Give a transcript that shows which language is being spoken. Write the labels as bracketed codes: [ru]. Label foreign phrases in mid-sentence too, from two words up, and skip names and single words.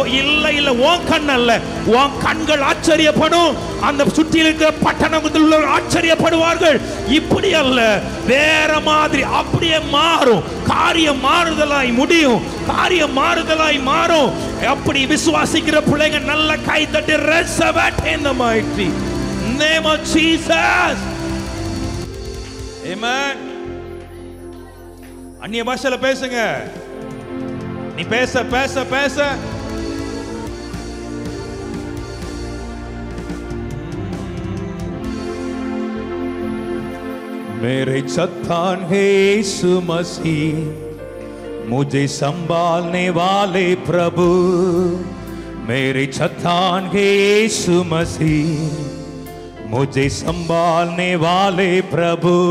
[ta] இல்ல இல்ல, உன் கண் அல்ல, உன் கண்கள் ஆச்சரியப்படும். அந்த சுற்றி இருக்கிற பட்டணத்தில் உள்ள ஆச்சரியப்படுவார்கள். இப்படி அல்ல, வேற மாதிரி அப்படியே மாறும். காரியம் மாறுதலாய் முடியும், காரியம் மாறுதலாய் மாறும். அப்படி விசுவாசிக்கிற பிள்ளைங்க நல்ல கை தட்டி [en] receive in the mighty name of Jesus. [ta] Amen. அந்நிய பாஷையில பேசுங்க. நீ பேச பேச பேச [hi] मेरे चट्टान है यीशु मसीह, मुझे संभालने वाले प्रभु। मेरे चट्टान है यीशु मसीह, मुझे संभालने वाले प्रभु।